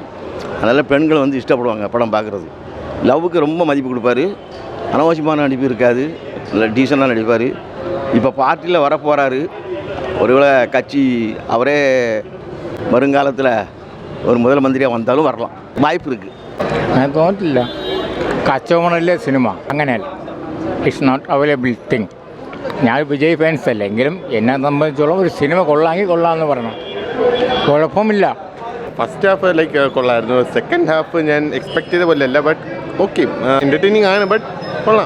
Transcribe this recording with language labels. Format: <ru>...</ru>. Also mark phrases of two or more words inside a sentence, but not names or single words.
<ta>அதனால் பெண்கள் வந்து இஷ்டப்படுவாங்க படம் பார்க்குறது. லவ்வுக்கு ரொம்ப மதிப்பு கொடுப்பார். அனாவசியமான நடிப்பு இருக்காது, நல்ல டீசெண்டாக நடிப்பார். இப்போ பார்ட்டியில் வரப்போகிறாரு. ஒருவேளை கட்சி அவரே வருங்காலத்தில் ஒரு முதல் மந்திரியாக வந்தாலும் வரலாம், വായ്പ இருக்குது.</ta> <ml>ഞാൻ തോന്നിട്ടില്ല. കച്ചവടമല്ലേ സിനിമ, അങ്ങനെയല്ല.</ml> <en>It's not available thing.</en> <ml>ഞാൻ വിജയ് ഫാൻസ് അല്ല, എങ്കിലും എന്നെ സംബന്ധിച്ചോളം ഒരു സിനിമ കൊള്ളാമെങ്കിൽ കൊള്ളാമെന്ന് പറയണം, കുഴപ്പമില്ല.</ml> <en>first half like</en> <ml>കൊള്ളായിരുന്നു.</ml> <en>second half</en> <ml>ഞാൻ എക്സ്പെക്ട് ചെയ്ത പോലെ അല്ല,</ml> <en>but okay entertaining</en> <ml>ആണ്, ബട്ട് കൊള്ളാം.</ml>